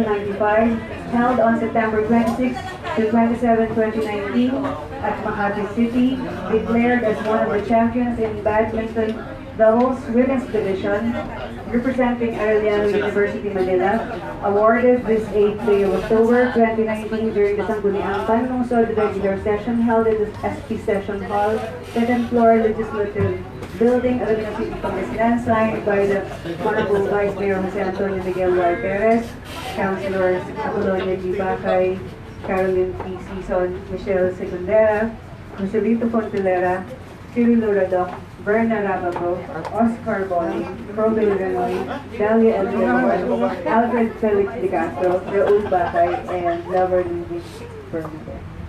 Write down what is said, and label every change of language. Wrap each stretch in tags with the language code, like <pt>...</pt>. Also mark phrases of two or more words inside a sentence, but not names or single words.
<en>95 held on September 26 to 27, 2019 at Makati City, declared as one of the champions in badminton doubles women's division, representing Arellano University, Manila, awarded this 8th day of October 2019 during the Sangguniang Panlungsod regular session held in the SP Session Hall, 2nd floor, Legislative Building, Alaminos City, Pangasinan, signed by the Honorable Vice Mayor Jose Antonio Miguel Y. Perez, Councilors Apolonia G. Bacay, Caroline P. Season, Michelle Secundera, Joselito Fontelera, Cirilo Radoc, Berna Rabago, Oscar Boni, Probel Renoy, Dalia Elvira, Alfred Felix De Castro, Raul Bacay, and Lover Luis Bermudez.</en>